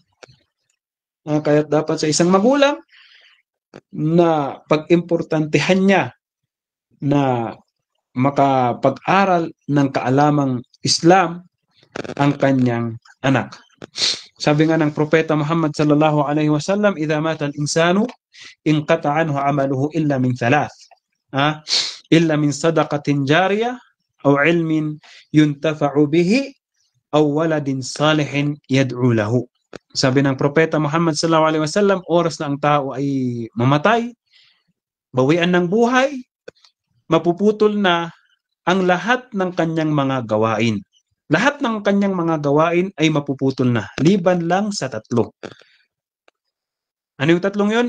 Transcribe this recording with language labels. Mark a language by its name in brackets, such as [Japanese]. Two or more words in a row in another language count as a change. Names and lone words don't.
[Filipino] Kaya dapat sa isang magulang na pag-importantehan niya na makapag-aral ng kaalamang Islam ang kanyang anak. Sabi nga ng Propeta Muhammad [Arabic] صلى الله عليه وسلم, "إذا مات الإنسان انقطع عنه عمله إلا من ثلاث." إلا من صدقة جارية أو علم ينتفع به أو ولد صالح يدعو له. [Filipino] Sabi ng Propeta Muhammad [Arabic] صلى الله عليه وسلم, [Filipino] oras na ang tao ay mamatay, bawian ng buhay, mapuputol na ang lahat ng kanyang mga gawain. Lahat ng kanyang mga gawain ay mapuputol na, liban lang sa tatlo. Ano yung tatlong yon?